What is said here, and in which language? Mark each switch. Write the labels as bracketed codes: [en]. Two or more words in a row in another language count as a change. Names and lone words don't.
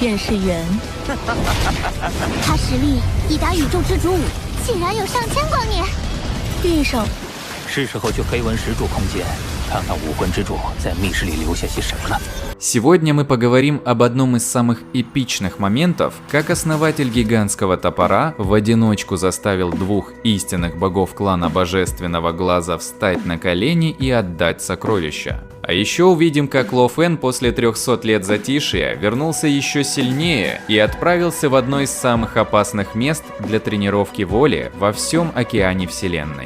[zh] 电视员。他实力已达宇宙之主5，竟然有上千光年。地上，是时候去黑纹石柱空间，看看武魂之主在密室里留下些什么了。 [ru] Сегодня мы поговорим об одном из самых эпичных моментов, как основатель гигантского топора в одиночку заставил двух истинных богов клана Божественного Глаза встать на колени и отдать сокровища. А еще увидим, как Ло Фэн после 300 лет затишья вернулся еще сильнее и отправился в одно из самых опасных мест для тренировки воли во всем океане Вселенной.